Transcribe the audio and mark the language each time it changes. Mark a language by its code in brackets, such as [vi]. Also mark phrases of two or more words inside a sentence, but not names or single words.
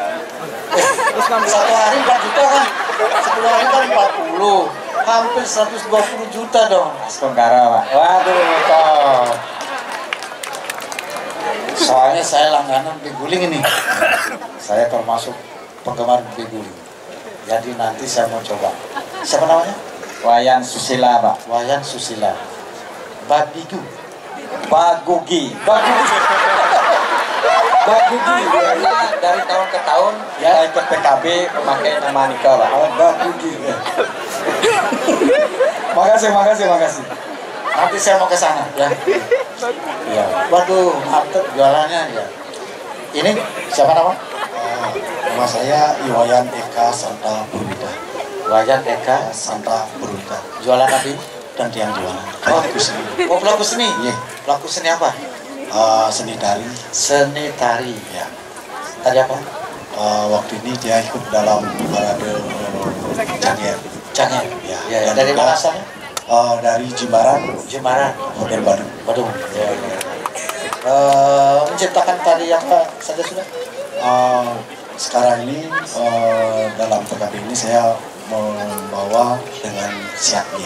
[id] Satu hari 4 juta kan, 10 hari kan 40, hampir 120 juta dong. Sementara, Pak. Waduh, top. Soalnya saya langganan beguling ini. Saya termasuk penggemar beguling. Jadi nanti saya mau coba. Siapa namanya? Wayan Susila, Pak. Wayan Susila. Babigu. Bagugi. Bagugi. Karena dari tahun ke tahun ya ikut PKB memakai nama Nika, Pak. Bagugi. Makasih. Nanti saya mau ke sana ya. Ya. Waduh, mantep jualannya ya. Ini siapa nama? Nama saya Iwayan Eka Santa Purwita. Wayan Eka Santa Purwita. Jualan apa? Dan tiang jualan. Pelaku seni. Oh, pelaku seni. Iya. Pelaku seni apa? Seni tari. Seni tari. Ya. Tari apa? Waktu ini dia ikut dalam parade Janger. Janger. Ya. Dari mana asalnya? Dari Jimbaran. Hotel Badung. Ya. Menciptakan tari apa saja sudah? sekarang ini dalam PKB ini saya membawa dengan Siadia.